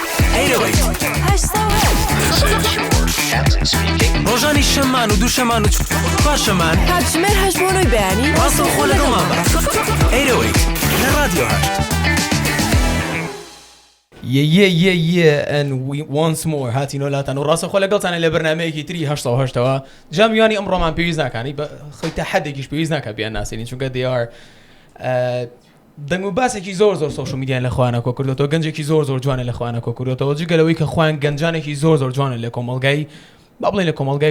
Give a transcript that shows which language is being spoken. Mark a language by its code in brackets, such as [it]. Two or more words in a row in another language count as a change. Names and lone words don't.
[ckb] ڕۆژانی شەممان و دووشەممان و چوارشەممان کاتژمێر هەژبۆنەوەی بەیانی ڕاستەوخۆ لەگەڵمان بە 808 لە رادیۆ 8. [en] and we once more [ckb] هاتینۆ لاتان و ڕاستەوخۆ لەگەڵتانە لە بەرنامەیەکی تری 88ەوە جا میوانی ئەمڕۆمان پێویست ناکانی بە خۆی حەدێکیش پێویست ناکە بیان ناسێنین چونکە دیار دەنگ و باسێکی زۆر سۆشیال میدیان لە خوانە کۆ کردوەوە گەنجێکی زۆر جوانە لە خوانە کۆ کردوەوە جگەلەوەی کە خوان گەنجانێکی زۆر جوانە لە کۆمەڵگای با بڵێن لە کۆمەڵگای